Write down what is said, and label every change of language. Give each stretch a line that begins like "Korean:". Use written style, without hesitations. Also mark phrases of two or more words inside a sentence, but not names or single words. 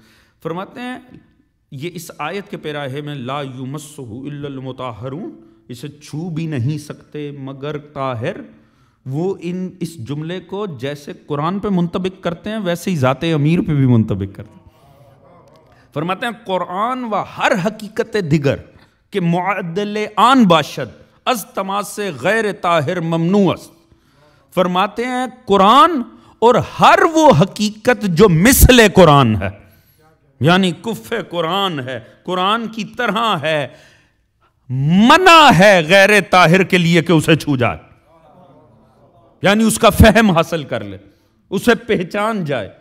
Urdu: فرماتے ہیں یہ اس آیت کے پیراہے میں
Arabic: لا یمسہ الا المطہرون،
Urdu: اسے چھو بھی نہیں سکتے مگر طاہر. وہ اس جملے کو جیسے قرآن پہ منطبق کرتے ہیں ویسے ہی ذات امیر پہ بھی منطبق کرتے ہیں. فرماتے ہیں
Persian: قرآن و ہر حقیقت دیگر کہ معدل آن باشد از تماس غیر طاہر ممنوع است.
Urdu: فرماتے ہیں قرآن اور ہر وہ حقیقت جو مثل قرآن ہے، یعنی کف قرآن ہے، قرآن کی طرح ہے، منع ہے غیر طاہر کے لیے کہ اسے چھو جائے. یعنی اس کا فہم حاصل کر لے، اسے پہچان جائے.